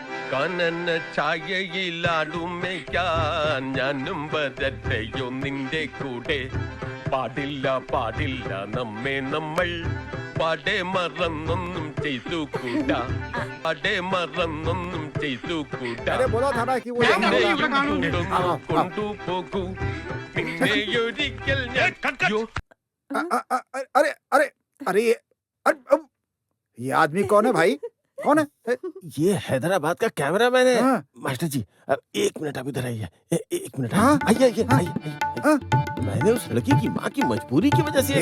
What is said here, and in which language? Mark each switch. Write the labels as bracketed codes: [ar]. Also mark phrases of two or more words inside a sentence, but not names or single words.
[ml] കനന ഛായയിലാടുമേക്കാൻ ഞാനും വരട്ടെയോ നിന്റെ കൂടെ. പാടില്ല പാടില്ല നമ്മെ നമ്മൾ പാടെ മറന്നൊന്നും ചെയ്തു കൂടാ. പാടെ മറന്നൊന്നും ചെയ്തു കൂടാ. [hi] अरे बोला था ना कि वो यहाँ होगा। [ml] കൊണ്ടുപോകൂ പിന്നെയൊരിക്കൽ ഞാൻ [hi] अरे अरे अरे ये आदमी कौन है भाई? कौन है? ये हैदराबाद का कैमरामैन है। हाँ। मास्टर जी अब 1 मिनट आप इधर आइए। 1 मिनट हाँ? आइए आइए आइए हाँ? मैंने उस लड़की की माँ की मजबूरी की वजह से ये